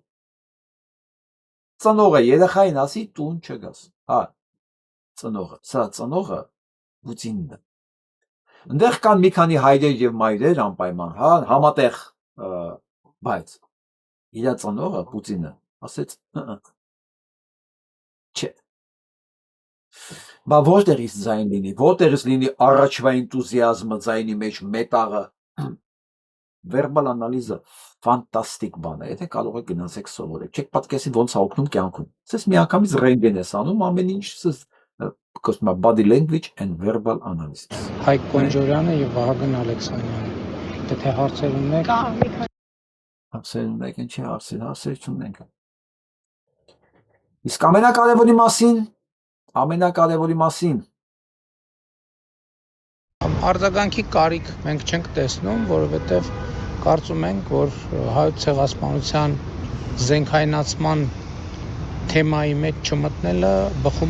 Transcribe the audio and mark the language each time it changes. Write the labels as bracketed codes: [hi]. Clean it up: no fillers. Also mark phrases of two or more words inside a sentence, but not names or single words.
[hy] Ծնողը երեխային ասի տուն չգաս։ Հա, ծնողը, սա ծնողը Պուտինն է։ Այնտեղ կան մի քանի հայրեր եւ մայրեր անպայման, հա, համատեղ, բայց իր ծնողը Պուտինը ասեց չէ։ Բա որտեղից ձայն լինի, որտեղից լինի առաջվա էնտուզիազմը ձայնի մեջ մետաղը։ [en] verbal analyze- [hy] ը ֆանտաստիկ բան է, եթե կարող եք գնացեք սովորեք։ Չեք պատկերացնի ոնց է օգնում կյանքում։ Սես մի անգամից ռենտգեն ես անում, ամեն ինչ սես կոչվում է [en] body language and verbal analysis։ [hy] Հայկ Կոնջորյանը եւ Վահագն Ալեքսանյանը։ Եթե հարցեր ունեք, Հարցեր ունեք, ինչի հարցեր չունենք։ Իսկ ամենակարևորի մասին արձագանքի կարիք մենք չենք տեսնում, որովհետեւ կարծում ենք, որ հայոց ցեղասպանության զենքայնացման թեմայի մեջ չմտնելը բխում